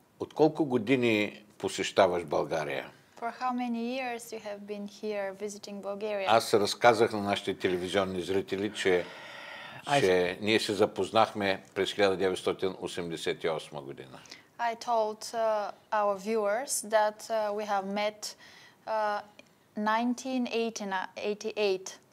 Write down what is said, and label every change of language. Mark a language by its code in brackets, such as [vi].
[bg] От колко години посещаваш България? [en] For how many years you have been here visiting Bulgaria? [bg] Аз разказах на нашите телевизионни зрители, че ние се запознахме през 1988 година. [en] I told our viewers that we have met 1988.